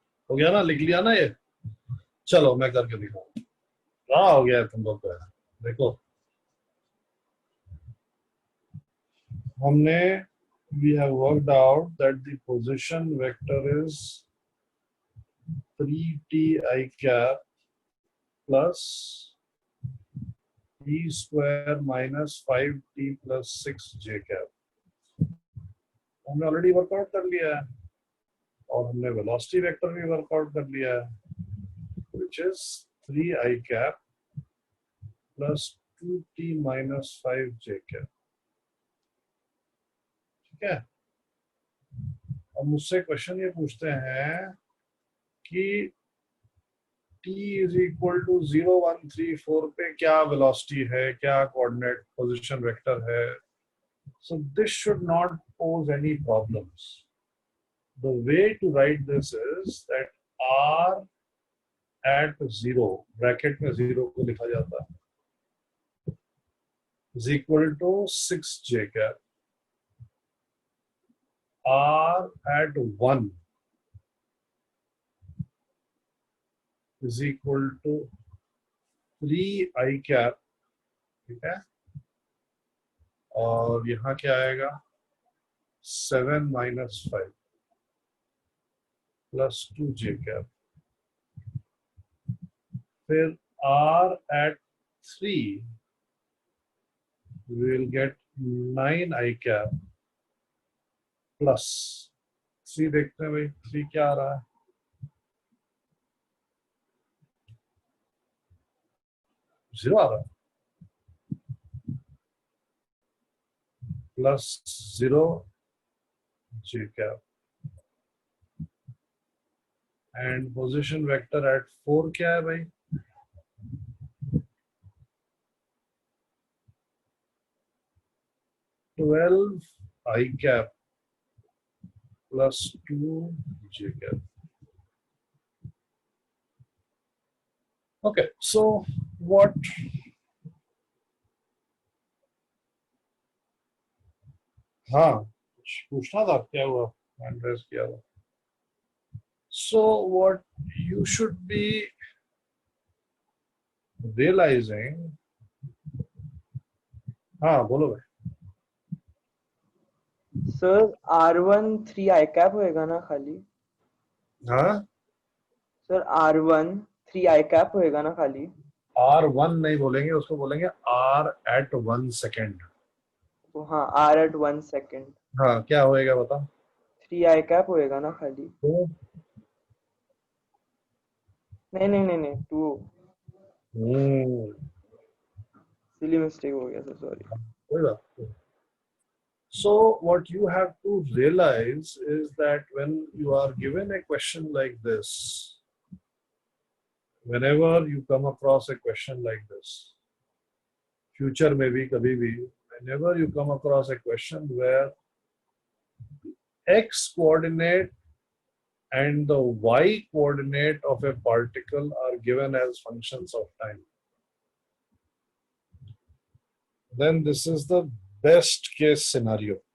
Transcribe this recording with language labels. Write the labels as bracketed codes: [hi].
[hi] हो गया ना, लिख लिया ना ये। चलो मैं करके दिखाऊं। हाँ हो गया है तुम लोग का। देखो हमने [en] we have worked out that the position vector is 3t I cap plus t square minus 5t plus 6 j cap। [hi] हमने ऑलरेडी वर्कआउट कर लिया है, और हमने वेलोसिटी वेक्टर भी वर्कआउट कर लिया है, [en] which is 3i cap plus 2t minus 5j cap। [hi] ठीक है, अब मुझसे क्वेश्चन ये पूछते हैं कि t इज इक्वल टू 0 1 3 4 पे क्या वेलोसिटी है, क्या कोऑर्डिनेट पोजीशन वेक्टर है। [en] So this should not pose any problems. The way to write this is that r at 0 [hi] bracket में 0 को लिखा जाता है [en] is equal to 6j cap, r at 1 is equal to 3i cap। [hi] ठीक है, और यहाँ क्या आएगा 7 minus 5 plus 2j cap. फिर [en] r at 3 we will get 9 I cap plus 3 [hi] देखते हैं भाई 3 क्या आ रहा है जीरो आ रहा है [en] plus 0 j cap and position vector at 4 [hi] क्या है भाई [en] 12 I cap plus 2 j cap. Okay, so what [hi] हाँ कुछ पूछना था क्या हुआ हैंड रेज किया था [en] so what you should be realizing [hi] हाँ बोलो भाई सर R1 3 I cap होएगा ना खाली हाँ सर R1 3 I cap होएगा ना खाली R1 नहीं बोलेंगे उसको बोलेंगे R at 1 second तो हाँ R at 1 second हाँ क्या होएगा बता 3 I cap होएगा ना खाली तो नहीं 2 सिली मिस्टेक हो गया सर सॉरी कोई बात नहीं [en] So what you have to realize is that when you are given a question like this, whenever you come across a question like this, future maybe [hi] kabhi bhi, [en] whenever you come across a question where x coordinate and the y coordinate of a particle are given as functions of time, then this is the best case scenario.